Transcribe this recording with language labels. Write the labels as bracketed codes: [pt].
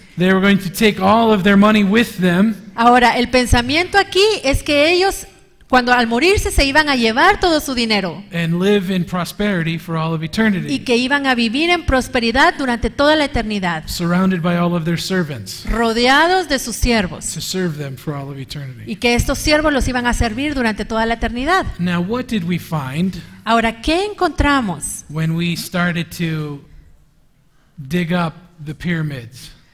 [en] they were going to take all of their money with them [es] Ahora, el pensamiento aquí es que ellos, cuando al morirse, se iban a llevar todo su dinero [en] and live in prosperity for all of [es] y [en] eternity, [es] que iban a vivir en prosperidad durante toda la eternidad, [en] surrounded by all of their servants [es] rodeados de sus siervos, [en] to serve them for all of eternity. [es] y que estos siervos los iban a servir durante toda la eternidad. [en] Now, what did we find [es] Ahora, ¿qué encontramos [en] when we started to dig up the pyramids?